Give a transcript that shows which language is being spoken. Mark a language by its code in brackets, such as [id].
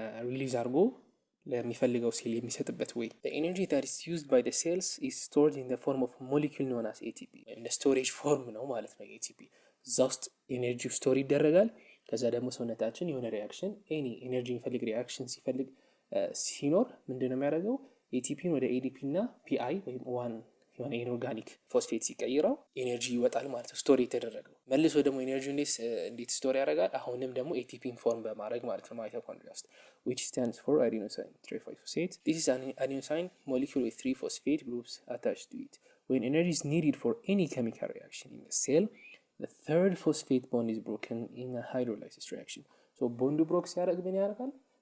[am] ሪሊዝ አድርጎ ለሚፈልገው ሴል የሚሰጥበት ወይ ኤነርጂ [en] that is used by the cells is stored in the form of molecule known as ATP [am] እንደ ስቶሬጅ ፎርም ነው ማለት ነው። ATP እዛ ውስጥ ኤነርጂው ስቶር ይደረጋል። ከዛ ደግሞ ሰውነታችን የሆነ ሪያክሽን ኤኒ ኤነርጂ የሚፈልግ ሪያክሽን ሲፈልግ ሲኖር ምንድን ነው የሚያደርገው? ኤቲፒን ወደ ኤዲፒ እና ፒአይ ወይም ዋን የሆነ ኢንኦርጋኒክ ፎስፌት ሲቀይረው ኤነርጂ ይወጣል ማለት ነው። ስቶር የተደረገው መልሶ ደግሞ ኤነርጂ እንዴት ስቶር ያደርጋል? አሁንም ደግሞ ኤቲፒን ፎርም በማድረግ ማለት ነው ማይቶኮንድሪያ ውስጥ [en] which stands for adenosine triphosphate. This is an adenosine molecule with 3 phosphate groups attached to it. When energy is needed for any chemical reaction in the cell, the third phosphate bond is broken in a hydrolysis reaction. So bond broke [am] ሲያደርግ ምን ያደርጋል?